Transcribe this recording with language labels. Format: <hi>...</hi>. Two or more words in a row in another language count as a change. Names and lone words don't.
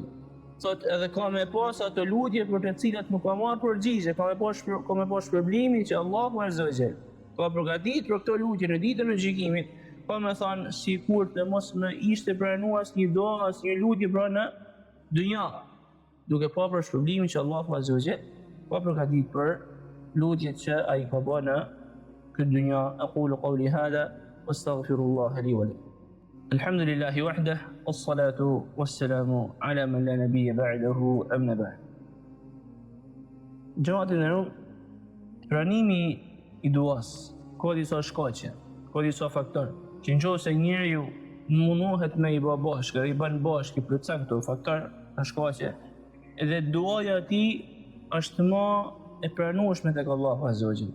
<sq>Thotë edhe ka më pas ato lutje për të cilat nuk ka marrë përgjigje, ka më pas shpërblimin që Allahu</sq> <ar>عز وجل</ar> <sq>ka përgatitur për këto lutje në ditën e gjykimit, pa më thënë sikur të mos më ishte pranuar asnjë dua, asnjë lutje pra në dynja, duke pa për shpërblimin që Allahu</sq> <ar>عز وجل</ar> <sq>ka përgatitur për lutjet që ai ka bërë në këtë dynja.</sq> <ar>أقول قولي هذا وأستغفر الله لي ولكم. الحمد لله وحده، والصلاة والسلام على من لا نبي بعده، أما بعد.</ar> <sq>Gjëmatin e rrugë, pranimi i duas, ka disa shkaqe, ka disa faktorë, që nëse njeriu mundohet me i bë bashkë, i bën bashkë, i plotëson këto faktorë, shkaqe, edhe duaja e tij është më e pranueshme tek Allahu</sq> <ar>عز وجل.</ar>